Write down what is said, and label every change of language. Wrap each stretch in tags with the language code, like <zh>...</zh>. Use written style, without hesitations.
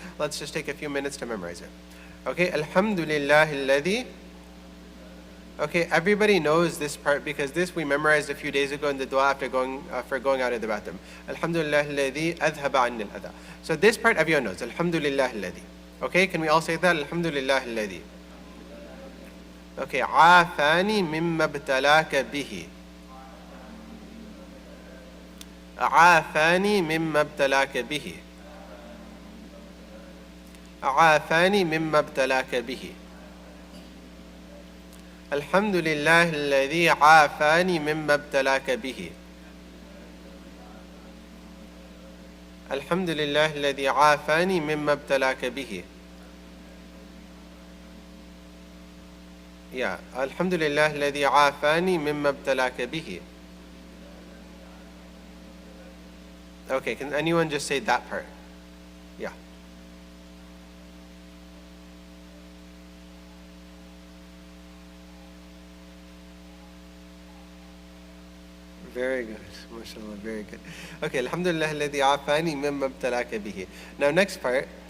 <en>Let's just take a few minutes to memorize it. Okay, Alhamdulillah alladhi. Okay, everybody knows this part because this we memorized a few days ago in the dua after going out of the bathroom.</en> <ar>Alhamdulillah alladhi adhaba anni al-adha.</ar> <en>So this part everyone knows. Alhamdulillah alladhi. Okay, can we all say that? Alhamdulillah alladhi.</en> <ar>Okay, عافاني مما ابتلاك به. عافاني مما ابتلاك به. عافاني مما ابتلاك به. الحمد لله الذي عافاني مما ابتلاك به. الحمد لله الذي عافاني مما ابتلاك به. Yeah, الحمد لله الذي عافاني مما ابتلاك به.</ar> <en>Okay, can anyone just say that part? Yeah. Very good. MashaAllah, very good. Okay,</en> <ar>Alhamdulillah alladhi afani mimma ibtalaka bihi.</ar> <en>Now next part.</en>